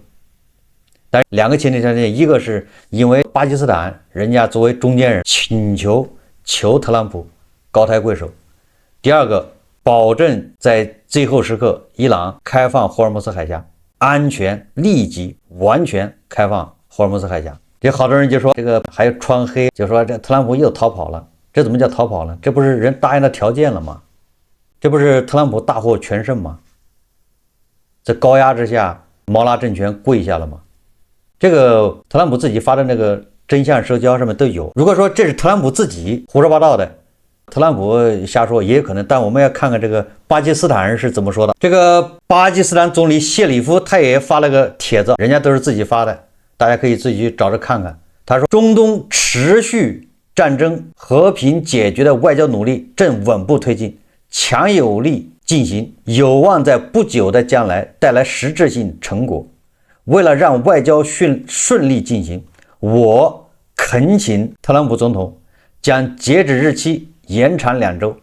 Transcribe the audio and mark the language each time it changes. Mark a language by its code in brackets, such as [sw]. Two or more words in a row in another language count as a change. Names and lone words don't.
[zh] 但是2個前提条件，一個是因為巴基斯坦人家作為中間人請求特朗普高抬貴手，第二個保證在最後時刻伊朗開放霍爾木茲海峽，安全、立即、完全開放霍爾木茲海峽。這好多人就說這個還有穿黑，就說這特朗普又逃跑了。這怎麼叫逃跑了？這不是人答應的條件了嗎？這不是特朗普大獲全勝嗎？在高壓之下，毛拉政權跪下了嗎？這個特朗普自己發的那個真相社交上面都有。如果說這是特朗普自己胡說八道的， 特朗普瞎說也有可能，但我們要看看这个巴基斯坦人是怎麼說的。這個巴基斯坦總理謝里夫他也發了個帖子，人家都是自己發的，大家可以自己去找着看看。他說，中東持續戰爭和平解決的外交努力正穩步推進，強有力進行，有望在不久的將來帶來實質性成果。為了讓外交順利進行，我懇請特朗普總統將截止日期延長2週。